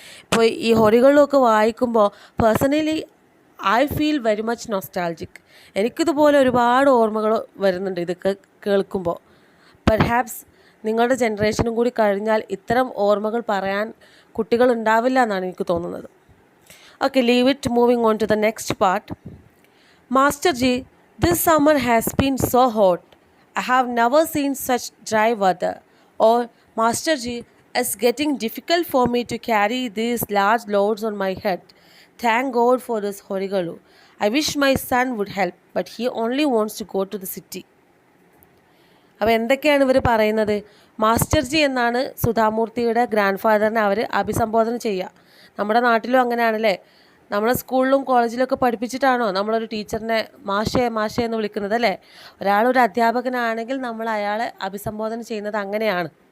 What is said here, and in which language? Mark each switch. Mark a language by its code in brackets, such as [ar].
[ml] ഇപ്പോൾ ഈ ഹൊറികളിലൊക്കെ വായിക്കുമ്പോൾ [en] Personally I feel very much nostalgic. [ml] എനിക്കിതുപോലെ ഒരുപാട് ഓർമ്മകൾ വരുന്നുണ്ട് ഇതൊക്കെ കേൾക്കുമ്പോൾ. പെർഹാപ്സ് നിങ്ങളുടെ ജനറേഷനും കൂടി കഴിഞ്ഞാൽ ഇത്തരം ഓർമ്മകൾ പറയാൻ കുട്ടികൾ ഉണ്ടാവില്ല എന്നാണ് എനിക്ക് തോന്നുന്നത്. [en] Okay, leave it. Moving on to the next part. Master ji, this summer has been so hot. I have never seen such dry weather. Or, Master Ji, it's getting difficult for me to carry these large loads on my head. Thank God for this Horigalu. I wish my son would help, but he only wants to go to the city. [ml] അപ്പോൾ എന്തൊക്കെയാണ് ഇവർ പറയുന്നത്? Master G എന്നാണ് സുധാമൂർത്തിയുടെ grand ഫാദറിനെ അവർ അഭിസംബോധന ചെയ്യുക. നമ്മുടെ നാട്ടിലും അങ്ങനെയാണല്ലേ? നമ്മളെ സ്കൂളിലും കോളേജിലൊക്കെ പഠിപ്പിച്ചിട്ടാണോ നമ്മളൊരു ടീച്ചറിനെ മാഷേ മാഷേ എന്ന് വിളിക്കുന്നത് അല്ലേ? ഒരാളൊരു അധ്യാപകനാണെങ്കിൽ നമ്മൾ അയാളെ അഭിസംബോധന ചെയ്യുന്നത് അങ്ങനെയാണ്.